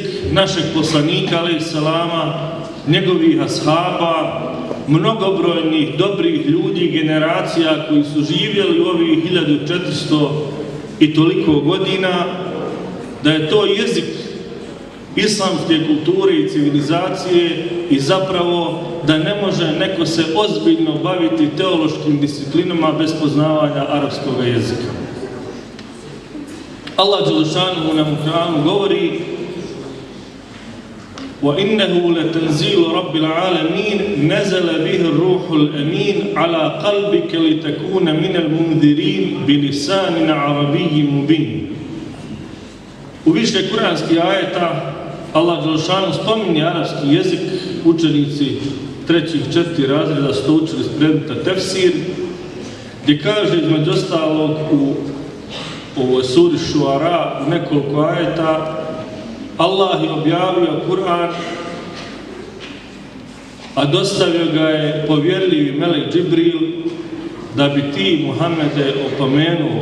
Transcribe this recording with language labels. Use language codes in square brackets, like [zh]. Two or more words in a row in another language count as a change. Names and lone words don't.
[bs] našeg poslanika [ar] عليه السلام, [bs] njegovih ashaba, mnogobrojnih dobrih ljudi, generacija koji su živjeli u ovih 1400 i toliko godina, da je to jezik islamske kulture i civilizacije i zapravo da ne može neko se ozbiljno baviti teološkim disciplinama bez poznavanja arapskog jezika. Allah Đelešanuhu nam u Kur'anu govori: [ar] وَإِنَّهُ لَتَنْزِيلُ رَبِّ الْعَالَمِينَ نَزَلَ بِهِ الرُّوحُ الْأَمِينُ عَلَى قَلْبِكَ لِتَكُونَ مِنَ الْمُنذِرِينَ بِلِسَانٍ عَرَبِيٍّ مُبِينٍ. [bs] U više kuranskih ajeta Allah Đelešanuhu spominje arapski jezik. Učenici 3. i 4. razreda su to učili iz predmeta tefsir, gdje kaže između ostalog u ovoj suri Šuara u nekoliko ajeta: Allah je objavio Kur'an, a dostavio ga je povjerljivi melek Džibril da bi ti, Muhammede, opomenuo.